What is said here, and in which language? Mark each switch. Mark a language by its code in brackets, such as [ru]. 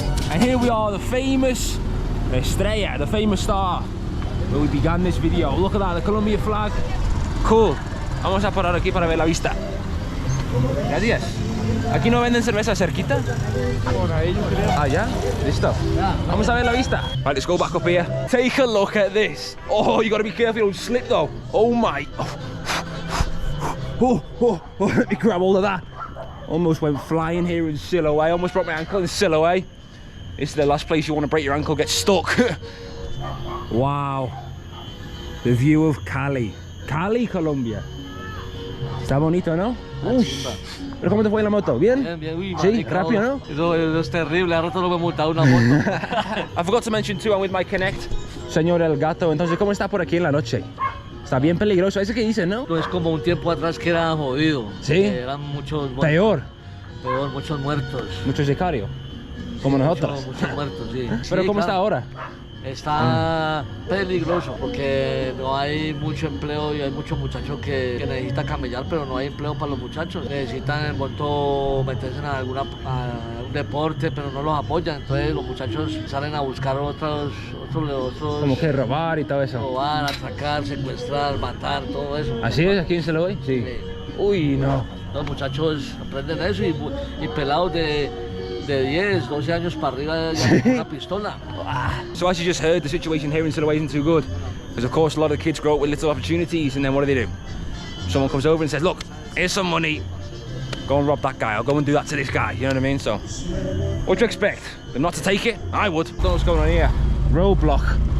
[en] And here we are, the famous Estrella, the famous star, where we began this video. Look at that, the Colombia flag. Cool. [es] Vamos a parar aquí para ver la vista. Gracias. ¿Aquí no venden cerveza cerquita? Por ahí yo creo. Ah, ya? Listo. Vamos a ver la vista. [en] Right, let's go back up here. Take a look at this. Oh, you got to be careful, you don't slip though. Oh my. Oh, let me grab all of that. Almost went flying here in Siloé. Almost broke my ankle in Siloé. This is the last place you want to break your ankle, get stuck. Wow. The view of Cali. Cali, Colombia. [es] Está bonito, ¿no? Chimba. ¿Pero cómo te fue la moto? ¿Bien? Bien, bien, uy, Sí, marica, rápido, ¿no? Eso es terrible, ahora todo lo me he multado una moto. [en] I forgot to mention too, I'm with my Connect, señor Elgato. [es] Entonces, ¿cómo está por aquí en la noche? Está bien peligroso, ese que dicen, ¿no? No es como un tiempo atrás que era jodido. Sí. Que eran muchos muertos. Peor, Peor, muchos muertos. mucho sicario, como nosotros. Muchos muertos, sí. Pero Sí, ¿cómo está claro. ahora? Está peligroso porque no hay mucho empleo y hay muchos muchachos que necesitan camellar, pero no hay empleo para los muchachos. Necesitan en moto meterse en a un deporte, pero no los apoyan. Entonces los muchachos salen a buscar otros Como que robar y todo eso. robar, atracar, secuestrar, matar, todo eso. ¿Así es aquí en Siloé? Sí. Sí. Uy, no. Los muchachos aprenden eso y pelados de 10, 12 años para arriba ya con una pistola. [en] So as you just heard, the situation here in Siloé isn't too good. Because of course a lot of the kids grow up with little opportunities, and then what do? Someone comes over and says, look, here's some money. Go and rob that guy, or go and do that to this guy, you know what I mean? So, what do you expect? Them not to take it? I would. Don't know what's going on here. Roadblock.